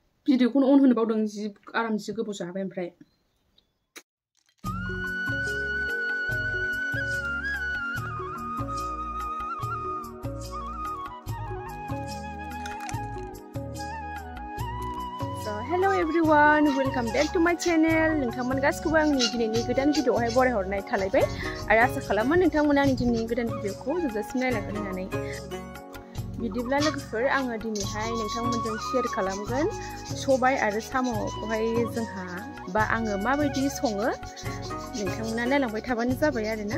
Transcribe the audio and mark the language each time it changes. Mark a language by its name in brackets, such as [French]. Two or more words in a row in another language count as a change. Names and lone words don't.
[Bodo] भिडिअखौनो अन होनो बावदों जि आराम जि गोबाव जाबाय ओमफ्राय [English] Hello everyone, welcome back to my channel. [Bodo] नोंथांमोन गासिखौबो आंनि दिनैनि गोदान भिडिअआवहाय बरायहरनाय थालायबाय आरो आसा खालामो नोंथांमोना आंनि दिनैनि गोदान भिडिअखौ जोबजासिम नायलांगोन होननानै। बिदिब्ला लोगोफोर आङो दिनैहाय नोंथांमोनजों शेयार खालामगोन सबाय आरो साम'खौहाय जोंहा बा आङो माबायदि सङो नोंथांमोना नायलांबाय थाबानो जाबाय आरोना।